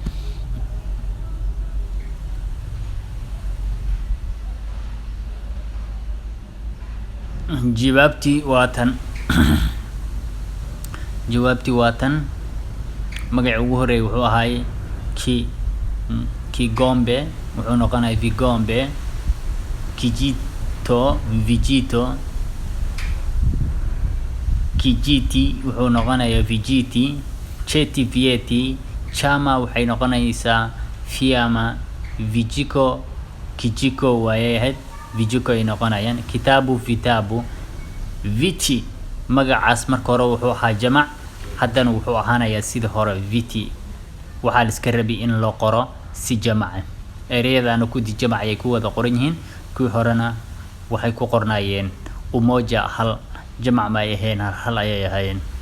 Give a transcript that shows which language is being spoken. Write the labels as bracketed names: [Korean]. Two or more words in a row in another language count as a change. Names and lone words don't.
[Somali] Jawaabtii waa tan. Magaca ugu horeeya wuxuu ahaay kigombe wuxuu noqonayaa vigombe. [Swahili] Kijito vijito. [Somali] Kijiti wuxuu noqonayaa vijiti. [Swahili] Cheti vieti. [Somali] Chama waxay noqonaysaa fiama. [Swahili] Vijiko kijiko [Somali] waaye vijiko ay noqonayaan. [Swahili] Kitabu vitabu. [Somali] Viti magacaas marka hore wuxuu ahaa jamac haddana wuxuu ahaanayaa sida hore viti. waxaa la iska rabay in loo qoro si jamac ereyadana ku di jamac ay ku wada qoran yihiin kuwii horena waxay ku qornaayeen umoja hal jamac ma ay ahayn hal ay ahaayeen.